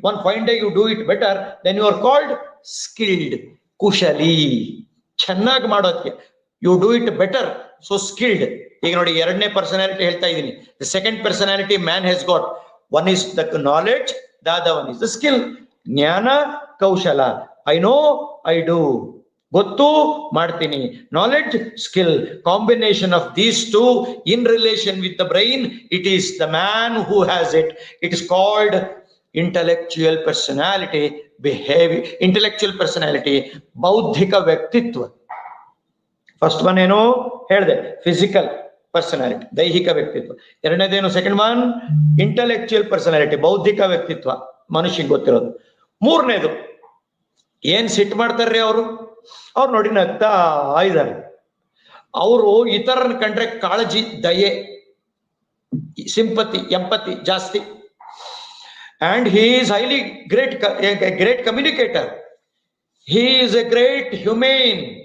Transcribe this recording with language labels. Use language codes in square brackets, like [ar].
[en] One fine day you do it better, then you are called skilled. [kn] Kushali, ಚೆನ್ನಾಗಿ ಮಾಡೋದಕ್ಕೆ. [en] You do it better, so skilled. [kn] ಈಗ ನೋಡಿ, ಎರಡನೇ personality ಹೇಳ್ತಾ ಇದ್ದೀನಿ. [en] The second personality man has got. One is the knowledge, the other one is the skill. [kn] ಜ್ಞಾನ, ಕೌಶಲ. [en] I know, I do. [kn] ಗೊತ್ತು ಮಾಡ್ತೀನಿ. [en] Knowledge, skill, combination of these two in relation with the brain, it is the man who has it. It is called intellectual personality. Intellectual personality, [kn] ಬೌದ್ಧಿಕ ವ್ಯಕ್ತಿತ್ವ. [en] first one [kn] ಏನು ಹೇಳಿದೆ, [en] physical personality, [kn] ದೈಹಿಕ ವ್ಯಕ್ತಿತ್ವ. ಎರಡನೇದೇನು, [en] second one intellectual personality, [kn] ಬೌದ್ಧಿಕ ವ್ಯಕ್ತಿತ್ವ, ಮನುಷ್ಯಂಗೆ ಗೊತ್ತಿರೋದು. ಮೂರನೇದು ಏನ್ ಸಿಟ್ಟು ಮಾಡ್ತಾರ್ರಿ ಅವ್ರು ನೋಡಿ ನಗ್ತಾ ಇದ್ದಾರೆ. ಅವರು ಇತರನ ಕಂಡ್ರೆ ಕಾಳಜಿ, ದಯೆ, ಸಿಂಪತಿ, ಎಂಪತಿ ಜಾಸ್ತಿ. [en] And he is highly a great communicator. He is a great humane.